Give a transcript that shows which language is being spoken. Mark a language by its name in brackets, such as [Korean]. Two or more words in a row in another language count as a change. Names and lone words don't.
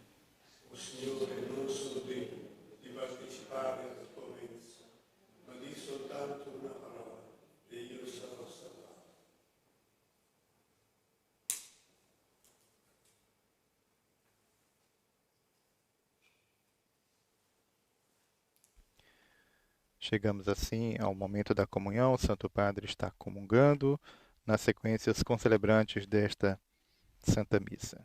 [Italian] O Signore, non sono degno di partecipare alla tua mensa, ma di soltanto una parola e io sarò salvato. [Portuguese] Chegamos assim ao momento da comunhão. O Santo Padre está comungando nas sequências concelebrantes desta Santa Missa.